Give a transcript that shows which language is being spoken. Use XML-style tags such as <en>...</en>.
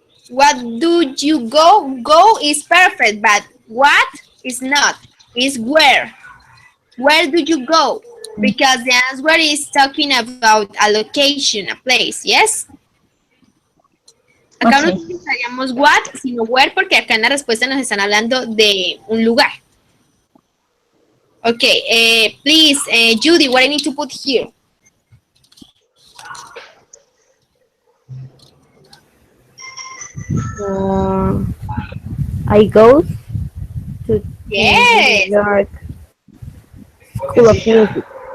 <en>what do you go? Go is perfect, but what is not? Is where. Where do you go? Because the answer is talking about a location, a place, yes?</en> <es>Acá no</es> <en>Okay.</en> <es>utilizaríamos what, sino where, porque acá en la respuesta nos están hablando de un lugar.</es> <en>Okay, please, Judy, what I need to put here? I go to New Yes, York School of Music.</en>